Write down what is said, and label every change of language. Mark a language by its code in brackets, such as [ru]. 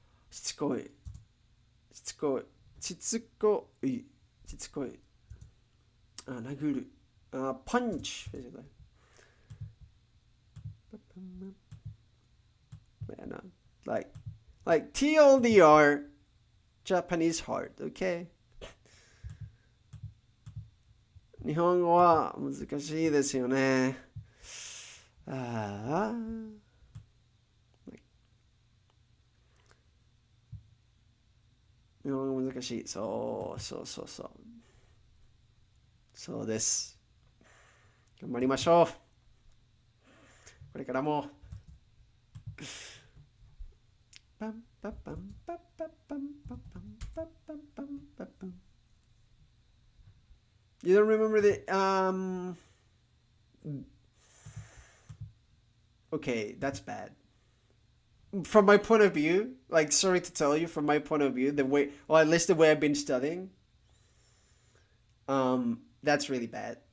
[ja] しつこい。しつこい。しつこい。しつこい。殴る。 [en] punch, basically. Man, like TLDR, Japanese hard, okay? [ja] 日本語は難しいですよね。ああ。日本語難しい。そうそうそうそう。そうです。頑張りましょう。これからも。パンパパンパパパンパパンパパンパンパパン。 [en] You don't remember the okay, that's bad. From my point of view, like sorry to tell you, from my point of view, the way or at least the way I've been studying, that's really bad.